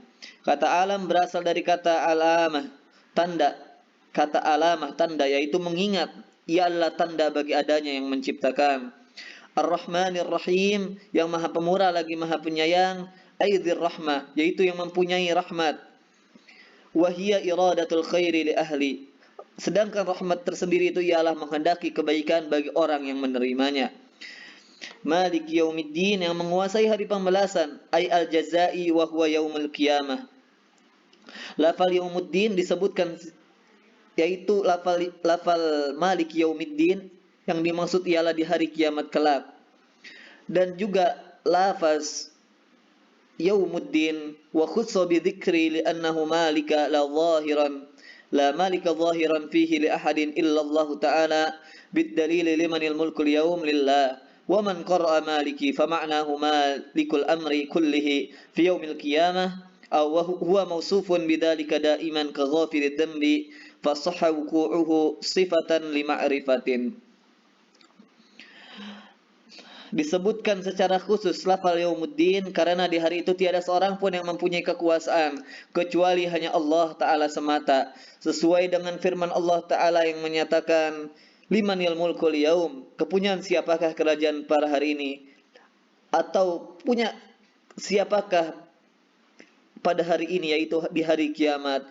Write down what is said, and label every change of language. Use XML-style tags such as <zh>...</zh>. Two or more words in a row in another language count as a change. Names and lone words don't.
<id>Kata alam berasal dari kata alamah, tanda. Kata alamah, tanda, yaitu mengingat. Ia adalah tanda bagi adanya yang menciptakan.</id> <ar>الرحمن الرحيم,</ar> <id>yang maha pemurah lagi maha penyayang.</id> <ar>أي ذي الرحمة,</ar> <id>yaitu yang mempunyai rahmat.</id> <ar>وهي إرادة الخير لأهله,</ar> <id>sedangkan rahmat tersendiri itu ialah menghendaki kebaikan bagi orang yang menerimanya.</id> <ar>مالك يوم الدين,</ar> <id>yang menguasai hari pembalasan,</id> <ar>أي الجزاء وهو يوم القيامة.</ar> <id>Lafal yaumuddin disebutkan, yaitu lafal</id> <ar>مالك يوم الدين,</ar> <id>yang dimaksud ialah di hari kiamat kelak. Dan juga</id> <ar>لفظ يوم الدين وخص بالذكر لأنه ملك لا ظاهرا لا ملك ظاهرا فيه لأحد إلا الله تعالى بالدليل لمن الملك اليوم لله ومن قرأ مالك فمعناه مالك الأمر كله في يوم القيامة أو هو موصوف بذلك دائما كغافر الذنب فصح وقوعه صفة لمعرفة.</ar> <id>Disebutkan secara khusus lafal Yaumuddin karena di hari itu tiada seorang pun yang mempunyai kekuasaan kecuali hanya Allah Ta'ala semata, sesuai dengan firman Allah Ta'ala yang menyatakan</id> <ar>لمن الملك اليوم,</ar> <id>kepunyaan siapakah kerajaan pada hari ini, atau punya siapakah pada hari ini, yaitu di hari kiamat.</id>